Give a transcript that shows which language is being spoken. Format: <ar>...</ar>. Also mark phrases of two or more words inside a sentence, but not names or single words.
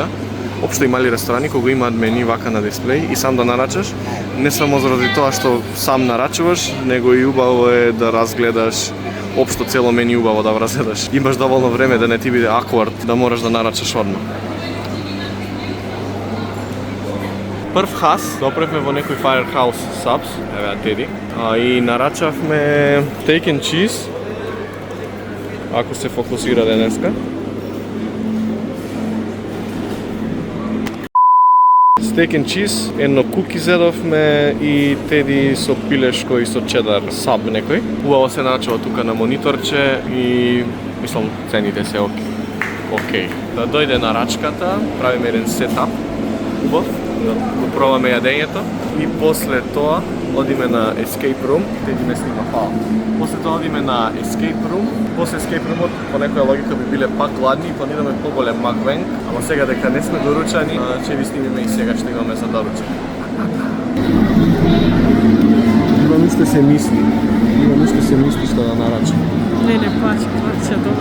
<mk>Општо и мали ресторани кога имаат мени вака на дисплеј и сам да нарачаш, не само заради тоа што сам нарачуваш, него и убаво е да разгледаш општо цело мени убаво да разгледаш. Имаш доволно време да не ти биде awkward, да мораш да нарачаш одма. Прв хас, допревме во некој Firehouse Subs, еве Теди, и нарачавме</mk> <en>steak and cheese,</en> <mk>ако се фокусира денеска.</mk> <en>Steak and cheese,</en> <mk>едно куки зедовме и Теди со пилешко и со чедар саб некој. Убаво се нарачува тука на мониторче и мислам цените се окей. Да дојде нарачката, правиме еден сетап, убав, да го пробаме јадењето и после тоа одиме на</mk> <en>escape room,</en> <mk>Теди не снима, фала. После тоа одиме на</mk> <en>escape room,</en> <mk>после</mk> <en>escape roomот</en> <mk>по некоја логика би биле пак гладни и планираме поголем макбенг, ама сега дека не сме доручани, ќе ви снимиме и сега што имаме за доручање. Имам уште се мисли што да нарача. Не плача, добро.</mk>